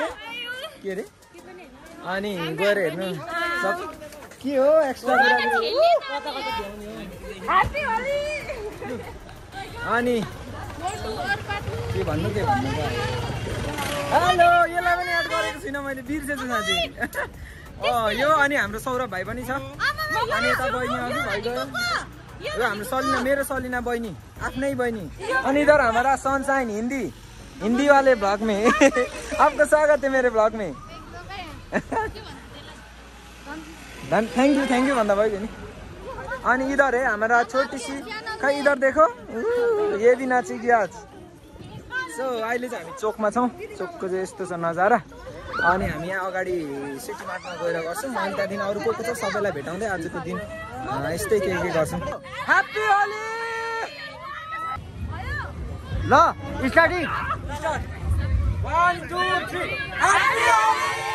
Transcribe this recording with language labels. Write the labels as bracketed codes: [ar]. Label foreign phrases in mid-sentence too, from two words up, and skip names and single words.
[ne] के अरे अनि गएर हेर्नु के हो एक्स्ट्रा अनि के भन्नु हेलो यसलाई पनि एड गरेको छुइनँ मैले, बिर्सेछु साथी। यो अनि हाम्रो सौरभ भाइ पनि छ। अनि यता बहिनी अघि भइगयो। यो हाम्रो सलिना, मेरो सलिना बहिनी, आफ्नै बहिनी। [hi] अनि इधर हमारा सनसाइन हिंदी वाले ब्लॉग में आपका स्वागत है मेरे ब्लॉग में। [en] thank you [ne] भन्दा भयो नि। [hi] अनि इधर है हमारा छोटी सी, खै इधर देखो ये भी नाचेगी आज। [ne] सो अहिले चाहिँ हामी चोकमा छौँ। चोकको चाहिँ यस्तो छ नजारा। अनि हामी यहाँ अगाडि सिटी मार्टमा गएर गर्छौँ। अनि त्यहाँदेखि अरू को छ सबैलाई भेटाउँदै आजको दिन यस्तै के गर्छौँ। [en] happy Holi. ल starting 1 2 3 happy Holi।